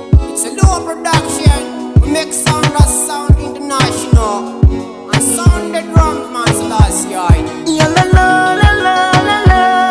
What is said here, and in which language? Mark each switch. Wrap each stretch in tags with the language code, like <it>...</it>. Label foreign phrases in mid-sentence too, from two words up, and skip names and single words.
<en>It's a Low production. We make sound as Sound International. And Sound the Drums, man, Selassie, aye. Ya la la la la la la.</en>